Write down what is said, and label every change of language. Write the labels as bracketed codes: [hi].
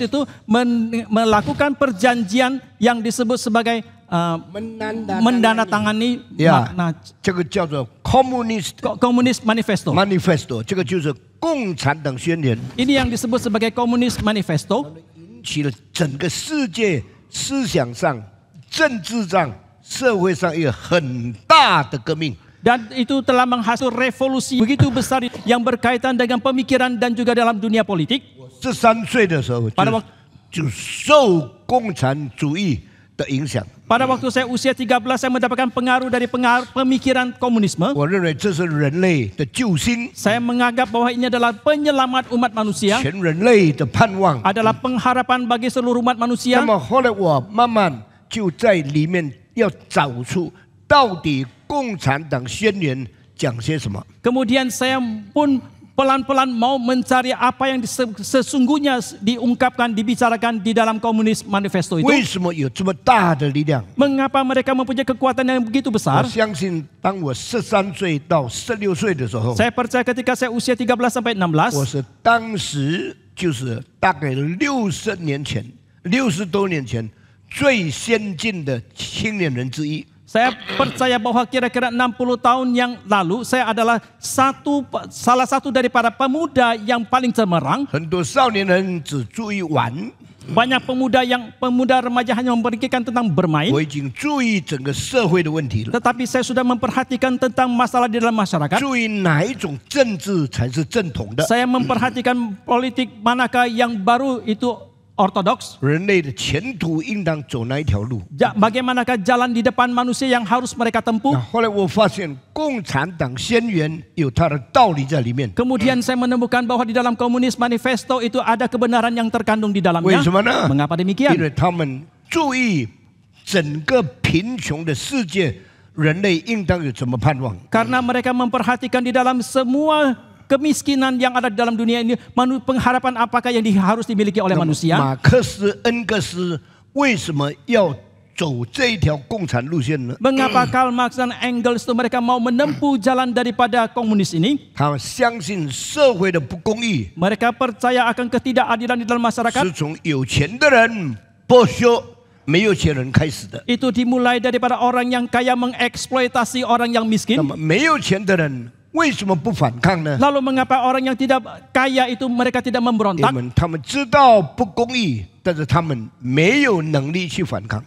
[id] itu melakukan perjanjian yang disebut sebagai mendandatangani [zh] 呀，这个叫做 Communist [en] Manifesto. [zh] Manifesto， 这个就是共产党宣言， [id] Ini yang disebut sebagai Communist Manifesto. [zh] 引起了整个世界思想上、政治上、社会上一个很大的革命。 [id] Dan itu telah menghasilkan revolusi begitu besar yang berkaitan dengan pemikiran dan juga dalam dunia politik. [zh] 13岁的时候就受共产主义的影响。 [id] Pada waktu saya usia 13, saya mendapatkan pengaruh dari pemikiran komunisme. [zh] 我认为这是人类的救星， [id] Saya menganggap bahwa ini adalah penyelamat umat manusia, [zh] 全人类的盼望。 [id] adalah pengharapan bagi seluruh umat [zh] 那 [id] manusia. [zh] 么后来我慢慢就在里面要找出到底共产党宣言讲些什么。 [id] Kemudian saya pun pelan-pelan mau mencari apa yang sesungguhnya diungkapkan, dibicarakan di dalam Komunis Manifesto itu. [zh] 为什么有这么大的力量？ [id] Mengapa mereka mempunyai kekuatan yang begitu [zh] 我 [id] besar? [zh] 相信，当我13岁到16岁的时候， [id] Saya percaya ketika saya usia 13 sampai 16, [zh] 我是当时就是大概60年前、60多年前最先进的青年人之一。 [id] saya percaya bahwa kira-kira 60 tahun yang lalu saya adalah salah satu daripada pemuda yang paling cemerlang. [zh] 很多少年人只注意玩， [id] Banyak pemuda remaja hanya memikirkan tentang bermain. [zh] 我已经注意整个社会的问题了， [id] Tetapi saya sudah memperhatikan tentang masalah di dalam masyarakat. [zh] 注意哪一种政治才是正统的， [id] Saya memperhatikan politik manakah yang baru itu ortodoks. [zh] 人类的前途应当走哪一条路。 [id] Bagaimanakah jalan di depan manusia yang harus mereka [zh] 那 [id] tempuh. [zh] 后来我发现，共产党宣言有它的道理在里面。 [id] Kemudian saya menemukan bahwa di dalam Komunis Manifesto itu ada kebenaran yang terkandung di dalamnya. [zh] 什么呢？ [id] Mengapa [zh] 因 [id] demikian? [zh] 为他们注意整个贫穷的世界，人类应当有什么盼望？ [id] Karena mereka memperhatikan di dalam semua kemiskinan yang ada di dalam dunia ini, pengharapan apakah yang harus dimiliki oleh [zh] 那么 [id] manusia. [zh] 马克思、恩格斯为什么要走这一条共产路线呢？ [id] Mengapa Karl Marx dan Engels itu mereka mau menempuh jalan daripada komunis ini? [zh] 他们相信社会的不公义 [id] Mereka percaya akan ketidakadilan di dalam masyarakat. [zh] 是从有钱的人剥削没有钱人开始的。 [id] Itu dimulai daripada orang yang kaya mengeksploitasi orang yang [zh] 那 [id] miskin. [zh] 么没有钱的人为什么不反抗呢？ [id] Lalu mengapa orang yang tidak kaya itu mereka tidak [zh] 因 [id] memberontak? [zh] 为他们知道不公义，但是他们没有能力去反抗。